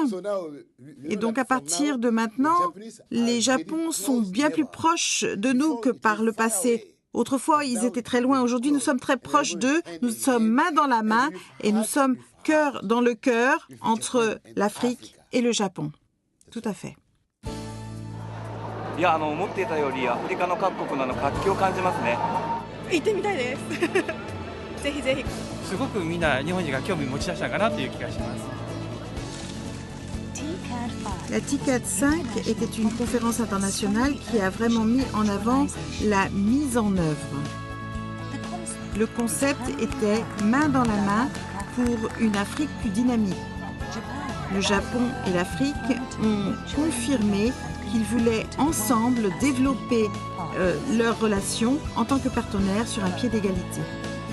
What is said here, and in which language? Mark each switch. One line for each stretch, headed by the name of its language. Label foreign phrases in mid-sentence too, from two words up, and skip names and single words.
French: Et donc à partir de maintenant, les Japons sont bien plus proches de nous que par le passé. Autrefois, ils étaient très loin. Aujourd'hui, nous sommes très proches d'eux. Nous sommes main dans la main et nous sommes cœur dans le cœur entre l'Afrique et le Japon. Tout à fait.
Japanese: いや、思っていたよりアフリカの各国の活気を感じますね。行ってみたいです。ぜひぜひ。すごくみんな日本人が興味持ち出したかなという気がします。
French: La TICAD 5 était une conférence internationale qui a vraiment mis en avant la mise en œuvre. Le concept était main dans la main pour une Afrique plus dynamique. Le Japon et l'Afrique ont confirmé qu'ils voulaient ensemble développer leurs relations en tant que partenaires sur un pied d'égalité.